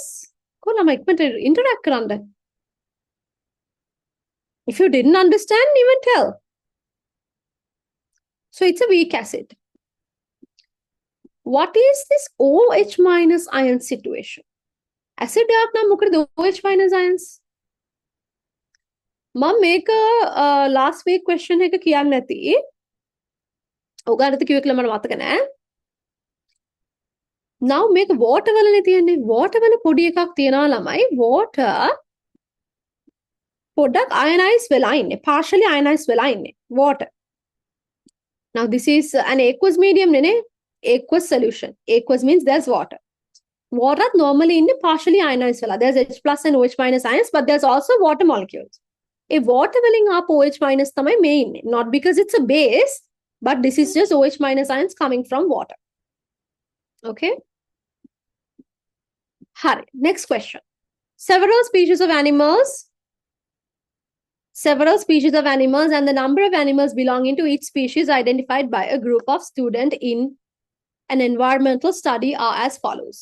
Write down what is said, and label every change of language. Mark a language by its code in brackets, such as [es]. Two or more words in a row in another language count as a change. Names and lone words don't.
[si] Interact කරන්න. [en] If you didn't understand, even tell. So it's a weak acid. What is this OH minus ion situation? [si] Acid එකක් නම් මොකද [en] OH minus ions? [si] මම මේක [en] last week question [si] එක කියන්න නැති. ඔයාලට කිව්ව කියලා මට මතක නැහැ. [en] Now make water [si] වලනේ තියෙන්නේ. Water වල පොඩි එකක් තියනවා ළමයි. Water පොඩක් ionized වෙලා ඉන්නේ. [en] Partially ionized [si] වෙලා ඉන්නේ. [en] Water. Now this is an aqueous medium නේ. Aqueous solution. Aqueous means there's water. Water normally in partially ionized වෙලා. There's H plus and OH minus ions, but there's also water molecules. [si] A water වලින් ආපු [en] OH minus [si] තමයි මේ ඉන්නේ. [en] Not because it's a base, but this is just OH minus ions coming from water. Okay. Hari. Next question. Several species of animals and the number of animals belonging to each species identified by a group of students in an environmental study are as follows.